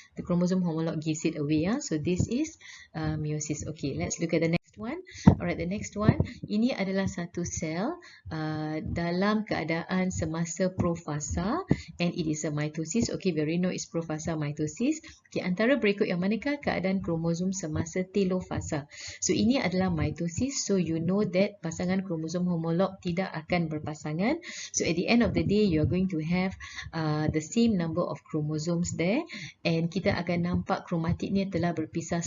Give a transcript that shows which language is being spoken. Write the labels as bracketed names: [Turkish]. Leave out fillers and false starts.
[English] The chromosome homolog gives it away. So this is meiosis. Okay, let's look at the next one. Alright, the next one, [Malay] ini adalah satu sel dalam keadaan semasa profasa, [English] and it is a mitosis. Okay, we already know it's profasa mitosis. [Malay] Okay, antara berikut yang manakah keadaan kromosom semasa telofasa? So ini adalah mitosis. [English] So you know that [Malay] pasangan kromosom homolog tidak akan berpasangan. [English] So at the end of the day, you are going to have the same number of chromosomes there, and [Malay] kita akan nampak kromatiknya telah berpisah.